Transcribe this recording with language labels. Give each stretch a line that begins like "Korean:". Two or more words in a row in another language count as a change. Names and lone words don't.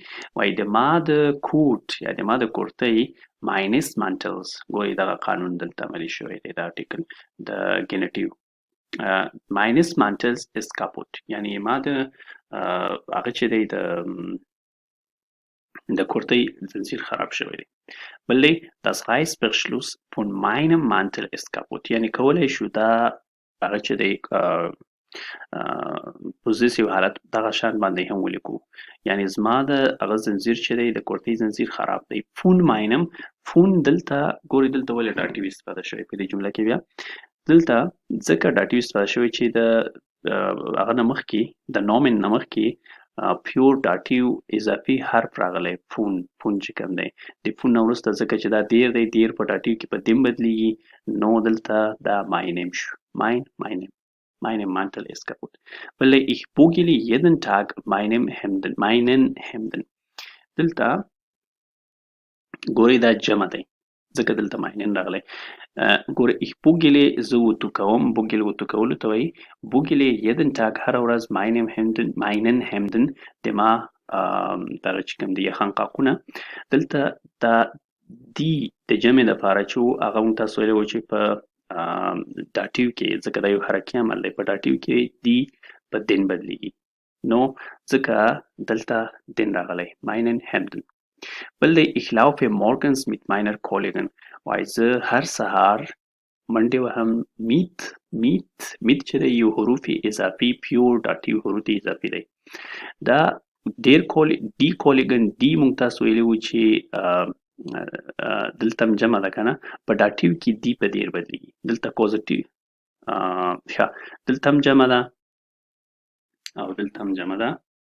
Pashto: وایي د ما د کوټ یا د ما د کورتۍ
German: meines Mantels,
Pashto: ګورئ دغه قانون دلته عملي شوی دی، دا آرټیکل د ګینټیو
German: meines Mantels ist kaputt
Pashto: یعنی ما د هغه چې دی د کورتۍ زنځیر خراب شوی دی. بل دی
German: das Reißverschluss von meinem Mantel ist kaputt
Pashto: یعنی کولی شو دا هغه چې دی پوزیسیو حالت دغه شان باندې هم ولیکو، یعنی زما د هغه زنځیر چې دی د کورتۍ زنځیر خراب دی.
German: von meinem,
Pashto: فون دلته ګورئ دلته ولې داتیو استفاده شوی په دې جمله کې، بیا دلته ځکه داتیو استفاده شوی چې د هغه نه مخکې د نومن نه مخکې پیور داتیو اضافي حرف راغلی فون چې کوم دی د فون نه وروسته ځکه چې دا دیر دی، دیر په داتیو کې په دیم بدلیږي، نو دلته دا ماینم شو.
German: meinem Mantel ist kaputt. بل ich bügele jeden Tag meinen Hemden.
Pashto: دلته ګورئ دا جمع دی ځکه دلته ماینن راغلی. ګورئ
German: ich bügele
Pashto: زه وتو کوم، بوګل وتو کولو ته وایي. بوګلې
German: jeden Tag
Pashto: هره ورځ
German: meinen Hemden
Pashto: د ما دغه چې کوم دي خنقاقونه. دلته دا دی د جمع دپاره چې و هغه موږ تاسو ویلی وو چې په داتیو کې ځکه دا یو حرکي عمل دی، په داتیو کې دی په دین بدلیږي، نو ځکه دلته دین راغلی
German: meinen Hemden.
Pashto: بل دی
German: ich laufe morgens mit meiner Kollegin.
Pashto: وایي زه هر سهار منډې وهم میت چې دی یو حروف اضافي پیور داتیو حروف اضافي دی. دا ډیر دی کولیګن دی موږ تاسو ویلی وو چې دلته هم جمع ده که نه، په داتیو کې دی په دیر بدلیږي، دلته کوزیټیو دلته هم جمع ده او دلته هم جمع ده.